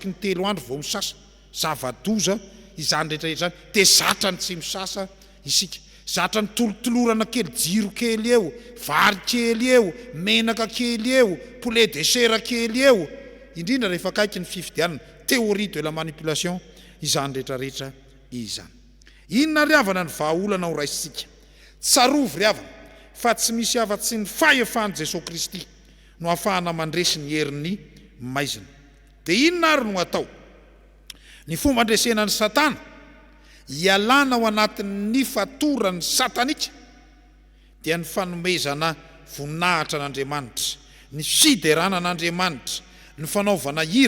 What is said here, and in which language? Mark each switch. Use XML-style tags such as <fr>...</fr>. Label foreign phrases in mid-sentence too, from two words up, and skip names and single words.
<mg>ny 3 andro vao misasa zava-doza izany rehetrarehetra zany dia zatra ny tsy misasa isika zatra ny tolotolorana kely jiro kely eo vary kely eo menaka kely eo</mg> <fr>poulet de chair</fr> <mg>kely eo indrindra rehefa kaiky ny fifidianana</mg> <fr>théorie de la</fr> <mg>manipulation izany rehetrarehetra izany inona ry havana ny vahaolana ho raisitsika tsarovy ry havana fa tsy misy afa-tsy ny fahefan'i Jesosy Kristy no ahafahana mandresy ny herin'ny maizina dia inona ary no atao ny fomba andresena ny satana ialana ao anatin'ny fatorany satanika dia ny fanomezana voninahitra an'Andriamanitra, ny fiderana an'Andriamanitra, ny fanaovana hira.</mg>